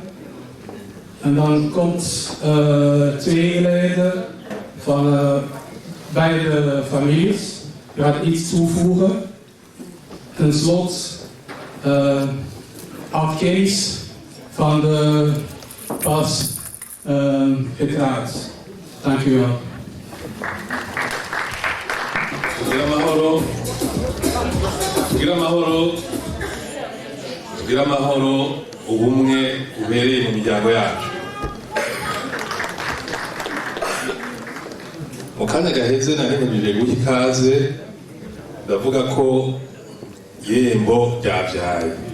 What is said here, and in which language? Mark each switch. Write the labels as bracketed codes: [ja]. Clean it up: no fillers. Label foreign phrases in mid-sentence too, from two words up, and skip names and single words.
[nl] En dan komt twee leden van beide families. Je gaat iets toevoegen. Ten slotte afkees van de pas getrouwd. Dank u wel. [rn] Tugira amahoro ubumwe ubereye mu miryango yacu. Mu kanya gaheze naremeje guha ikaze ndavuga ko irembo ryabyaye.